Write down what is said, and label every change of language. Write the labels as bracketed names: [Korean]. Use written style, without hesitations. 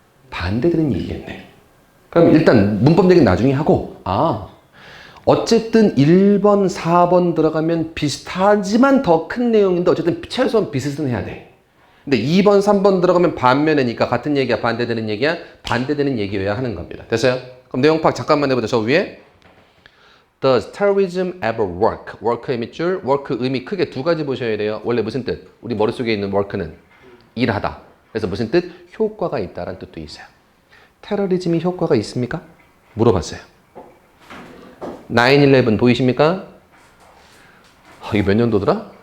[Korean] 반대되는 얘기겠네. 그럼 일단 문법 얘기는 나중에 하고, 어쨌든 1번, 4번 들어가면 비슷하지만 더 큰 내용인데 어쨌든 최소한 비슷은 해야 돼. 근데 2번, 3번 들어가면 반면이니까 같은 얘기야, 반대되는 얘기야? 반대되는 얘기여야 하는 겁니다. 됐어요? 그럼 내용 파악 잠깐만 해보자. [English] 저 위에 Does terrorism ever work? [Korean] work의 밑줄, work 의미 크게 두 가지 보셔야 돼요. 원래 무슨 뜻? 우리 머릿속에 있는 work는 일하다. 그래서 무슨 뜻? 효과가 있다라는 뜻도 있어요. 테러리즘이 효과가 있습니까? 물어봤어요. 9/11 보이십니까? 이게 몇 년도더라?